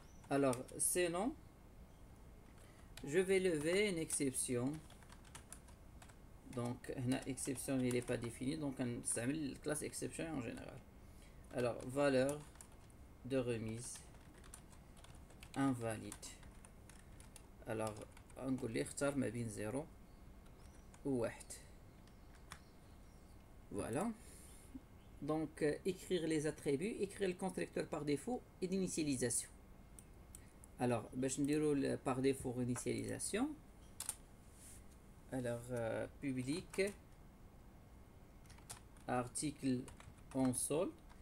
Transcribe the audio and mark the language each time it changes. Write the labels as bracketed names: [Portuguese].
[French] alors sinon je vais lever une exception. donc [Arabic] هنا [French] exception il n'est pas défini donc on [Arabic] نستعمل [French] classe exception en général. alors valeur de remise invalide. alors [Arabic] نقول ليه اختار ما بين 0 و 1. [French] voilà. donc écrire les attributs, écrire le constructeur par défaut et d'initialisation. alors [Arabic] باش نديرو [French] par défaut initialisation. alors public article en solde.